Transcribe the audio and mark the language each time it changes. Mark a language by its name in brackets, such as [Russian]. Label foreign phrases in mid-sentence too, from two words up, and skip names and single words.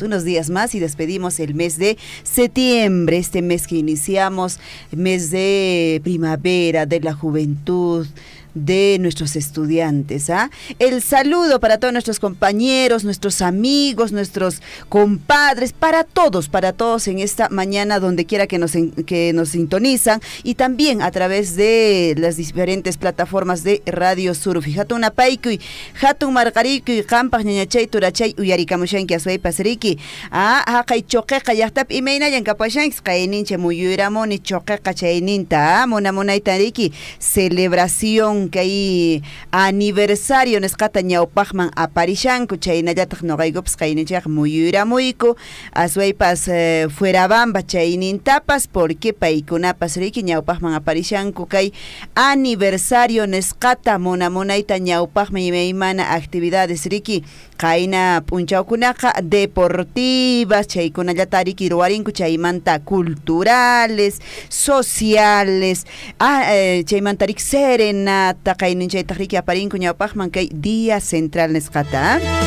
[Spanish] Unos días más y despedimos el mes de septiembre, este mes que iniciamos, mes de primavera, de la juventud, de nuestros estudiantes. El saludo para todos nuestros compañeros, nuestros amigos, nuestros compadres, para todos en esta mañana, donde quiera que nos sintonizan, y también a través de las diferentes plataformas de Radio Surufi. [Quechua] Hatun apaykui, hatun marqariykuy, qampaq ñañachay turachay uyarikamushanki asway pasariki. Haqay choqeqa llaqtapi imaynayan kapashanki, qaynincha muyuramuni choqeqa chayninta, munamunaytariki, [Spanish] celebración que hay aniversario [Quechua] nesqata ñawpaqman aparishanku, chaynallataq noqaykupas qayninchaq muyuramuyku aswaypas Fuerabamba chaynintapas, porque paykunapas riki ñawpaqman aparishanku kay aniversario nesqata munamunayta ñawpaqman imaymana actividades riki qayna punchawkunaqa deportivas, chaykunallata riki ruwarinku, chaymanta [Spanish] culturales, sociales, [Quechua] chaymanta riki serenata qayninchaytaq riki aparinku ñawpaqman kay [Spanish] día central [Quechua] nesqata.